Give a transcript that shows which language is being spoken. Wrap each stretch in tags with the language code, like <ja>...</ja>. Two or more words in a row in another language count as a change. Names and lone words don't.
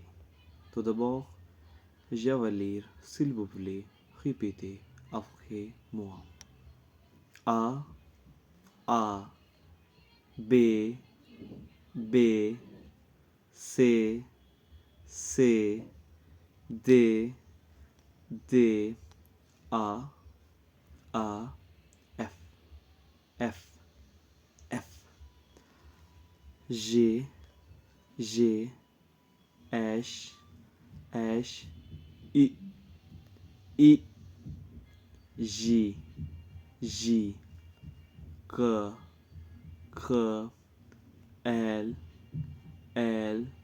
<fr>Tout d'abord, je vais lire, s'il vous plaît, répétez après moi. A, A, B, B, C, C, D, D, A, F, F, F, G, G, H, H, I, I, J, J, K, K, L, L,</fr>